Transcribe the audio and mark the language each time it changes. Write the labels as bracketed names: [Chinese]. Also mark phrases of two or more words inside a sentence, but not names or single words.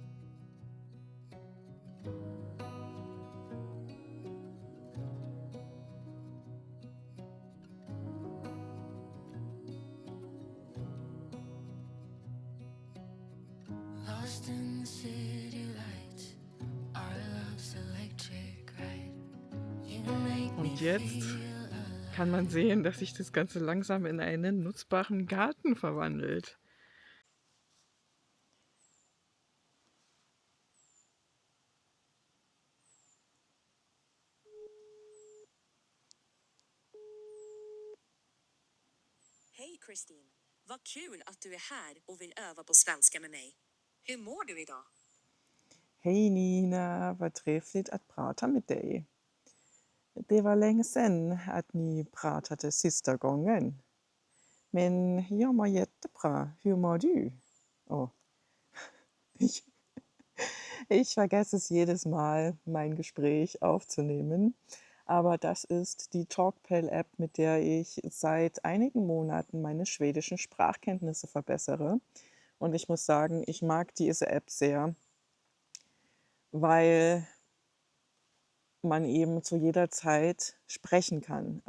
[English] Lost in the city lights, our love's electric ride. You [German] Und jetzt kann man sehen, dass sich das Ganze langsam in einen nutzbaren Garten verwandelt. [Swedish] Hej Kristin! Vad kul att du är här och vill öva på svenska med mig. Hur mår du idag? Hej Nina, vad trevligt att prata med dig. Det var länge sedan att ni pratade sista gången. Men jag mår jättebra. Hur mår du? Oh. [German] Ich vergesse es jedes Mal, mein Gespräch aufzunehmen. Aber das ist die Talkpal-App, mit der ich seit einigen Monaten meine schwedischen Sprachkenntnisse verbessere. Und ich muss sagen, ich mag diese App sehr, weil man eben zu jeder Zeit sprechen kann.